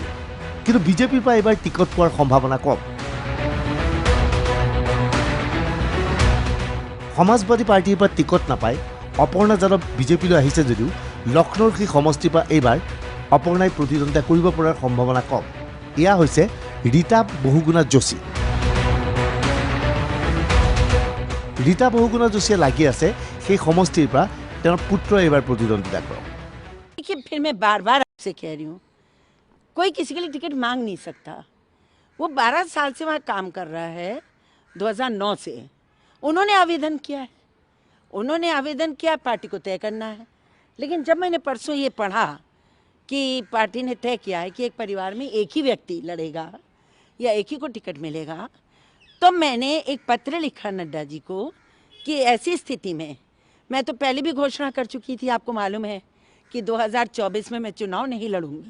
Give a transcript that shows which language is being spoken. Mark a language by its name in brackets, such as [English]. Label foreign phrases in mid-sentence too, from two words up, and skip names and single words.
[Assamese] কিন্তু বিজেপিৰ পৰা এইবাৰ টিকট পোৱাৰ সম্ভাৱনা কম। সমাজবাদী পাৰ্টিৰ পৰা টিকট নাপাই অপৰ্ণা যাদৱ বিজেপিলৈ আহিছে যদিও লক্ষ্ণৌৰ সেই সমষ্টিৰ পৰা এইবাৰ অপৰ্ণাই প্ৰতিদ্বন্দ্বিতা কৰিব পৰাৰ সম্ভাৱনা কম। এয়া হৈছে ৰীতা বহুগুণা যোশী। ৰীতা বহুগুণা যোশীয়ে লাগি আছে সেই সমষ্টিৰ পৰা তেওঁৰ পুত্ৰ এইবাৰ প্ৰতিদ্বন্দ্বিতা কৰক। [Hindi] देखिए, फिर मैं बार आपसे कह रही हूँ, कोई किसी के लिए टिकट मांग नहीं सकता। वो 12 साल से वहाँ काम कर रहा है, 2009 से। उन्होंने आवेदन किया है, पार्टी को तय करना है। लेकिन जब मैंने परसों ये पढ़ा कि पार्टी ने तय किया है कि एक परिवार में एक ही व्यक्ति लड़ेगा या एक ही को टिकट मिलेगा, तो मैंने एक पत्र लिखा नड्डा जी को कि ऐसी स्थिति में मैं तो पहले भी घोषणा कर चुकी थी, आपको मालूम है कि 2024 में मैं चुनाव नहीं लड़ूंगी।